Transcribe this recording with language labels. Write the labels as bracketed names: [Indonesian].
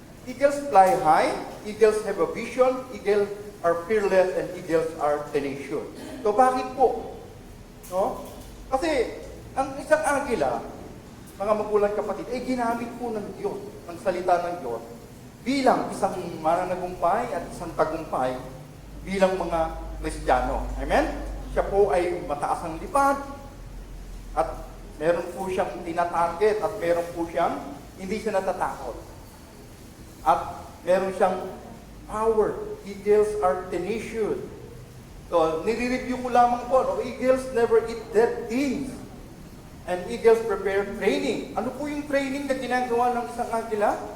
[English] Eagles fly high, eagles have a vision, eagles are fearless, and eagles are tenacious. [Filipino] So bakit po? No? Kasi ang isang agila, mga magulang kapatid, ay ginamit po ng Diyos, ng salita ng Diyos, bilang isang mananagumpay at isang tagumpay bilang mga Kristiyano. Amen? Siya po ay mataas ang lipad at meron po siyang tinatarget at meron po siyang hindi siya natatakot. At meron siyang [English] power. Eagles are tenacious. [Filipino] So, nire-review ko lamang po, no? [English] Eagles never eat dead things. And eagles prepare training. [Filipino] Ano po yung training na ginagawa ng isang agila?